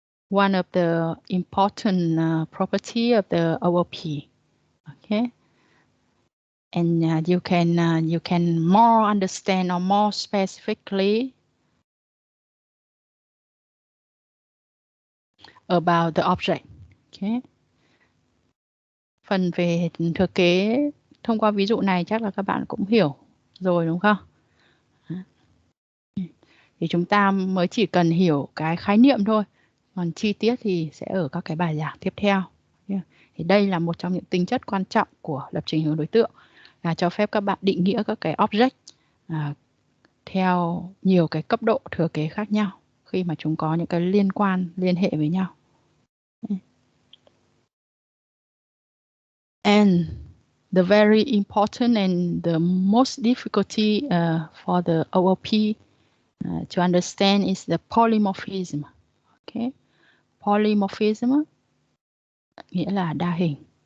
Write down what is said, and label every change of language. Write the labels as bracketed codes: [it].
[en] One of the important property of the OOP. Okay, and you can more understand or more specifically about the object. Okay. [vi] Phần về thừa kế thông qua ví dụ này chắc là các bạn cũng hiểu rồi đúng không? Thì chúng ta mới chỉ cần hiểu cái khái niệm thôi. Còn chi tiết thì sẽ ở các cái bài giảng tiếp theo. Thì đây là một trong những tính chất quan trọng của lập trình hướng đối tượng, là cho phép các bạn định nghĩa các cái object theo nhiều cái cấp độ thừa kế khác nhau khi mà chúng có những cái liên hệ với nhau. [en] And the very important and the most difficulty for the OOP to understand is the polymorphism. [vi] Okay, polymorphism nghĩa là đa hình.